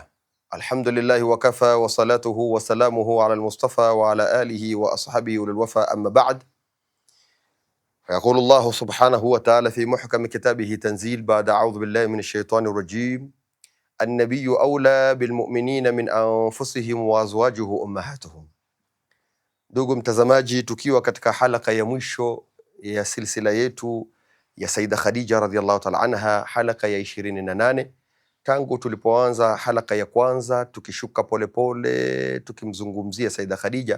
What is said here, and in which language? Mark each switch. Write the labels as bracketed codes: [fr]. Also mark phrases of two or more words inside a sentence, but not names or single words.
[ar] الحمد لله وكفى وصلاته وسلامه على المصطفى وعلى آله وأصحابه أولي الوفا، أما بعد. يقول الله سبحانه وتعالى في محكم كتابه تنزيل بعد أعوذ بالله من الشيطان الرجيم: النبي أولى بالمؤمنين من أنفسهم وأزواجه أمهاتهم. [sw] Ndugu mtazamaji, tukiwa katika halaka ya mwisho ya silsila yetu ya Saida Khadija [ar] رضي الله تعالى عنها, [sw] halaka ya 28, tangu tulipoanza halaka ya kwanza tukishuka polepole tukimzungumzia Saida Khadija.